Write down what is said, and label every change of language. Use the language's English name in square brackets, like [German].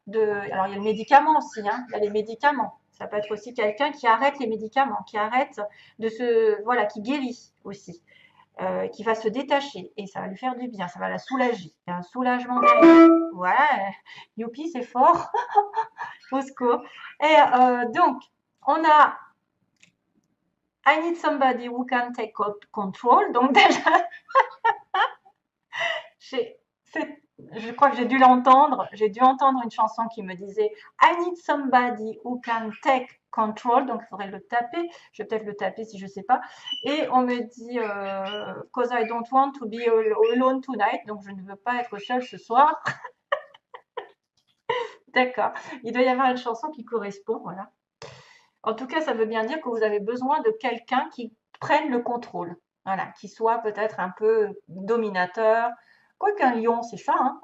[French] Alors il y a le médicament aussi, hein, il y a les médicaments. Ça peut être aussi quelqu'un qui arrête les médicaments, qui arrête voilà, qui guérit aussi, qui va se détacher et ça va lui faire du bien, ça va la soulager. Il y a un soulagement derrière. Voilà, youpi, c'est fort, au secours. Et donc, on a [English] I need somebody who can take control. [French] Donc déjà, je crois que j'ai dû l'entendre. J'ai dû entendre une chanson qui me disait [English] I need somebody who can take control. [French] Donc il faudrait le taper. Je vais peut-être le taper si je ne sais pas. Et on me dit [English] cause I don't want to be alone tonight. [French] Donc je ne veux pas être seule ce soir. D'accord. Il doit y avoir une chanson qui correspond. Voilà. En tout cas, ça veut bien dire que vous avez besoin de quelqu'un qui prenne le contrôle. Voilà, qui soit peut-être un peu dominateur. Quoiqu'un lion, c'est ça, hein.